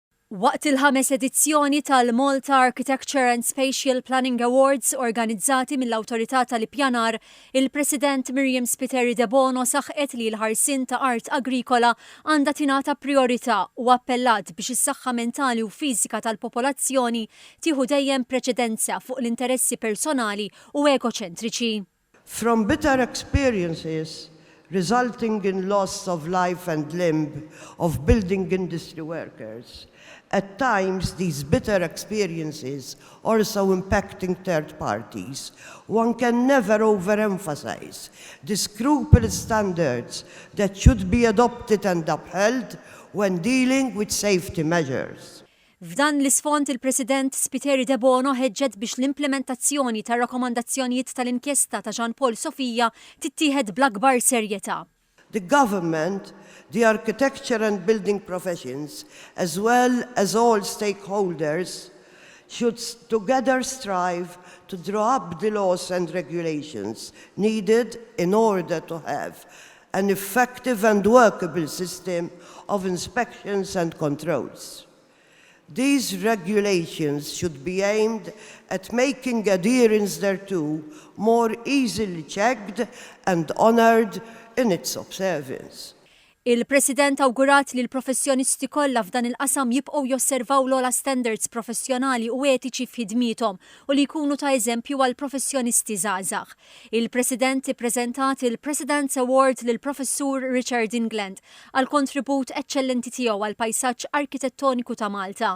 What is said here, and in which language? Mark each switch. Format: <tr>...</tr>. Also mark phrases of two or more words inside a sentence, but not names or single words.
<mt>Waqt il-5 edizzjoni tal-Malta Architecture and Spatial Planning Awards organizzati mill-Awtorità tal-Ippjanar, il-President Miriam Spiteri de Bono saħqet li l-ħarsien ta' art agrikola għandha tingħata priorità u appellat biex is-saħħa mentali u fiżika tal-popolazzjoni tieħu dejjem preċedenza fuq l-interessi personali u egoċentriċi.</mt> <en>From bitter experiences resulting in loss of life and limb of building industry workers, at times, these bitter experiences also impacting third parties. One can never overemphasize the scrupulous standards that should be adopted and upheld when dealing with safety measures.</en> <mt>F'dan l-isfond il-President Spiteri de Bono ħeġġed biex l-implementazzjoni tar rakkomandazzjonijiet tal-inkjesta ta' Jean Paul Sofija tittieħed bl-akbar serjetà.</mt> <en>The government, the architecture and building professions, as well as all stakeholders, should together strive to draw up the laws and regulations needed in order to have an effective and workable system of inspections and controls. These regulations should be aimed at making adherence thereto more easily checked and honoured in its observance.</en> <mt>Il-President awgurat li l-professjonisti kollha f'dan il-qasam jibqgħu josservaw l-ogħla standards professjonali u etiċi f'ħidmithom u li jkunu ta' eżempju għal professjonisti żgħażagħ. Il-President ippreżentat il-President's Award lil Professur Richard England għal kontribut eċċellenti tiegħu għal pajsaġġ arkitettoniku ta' Malta.</mt>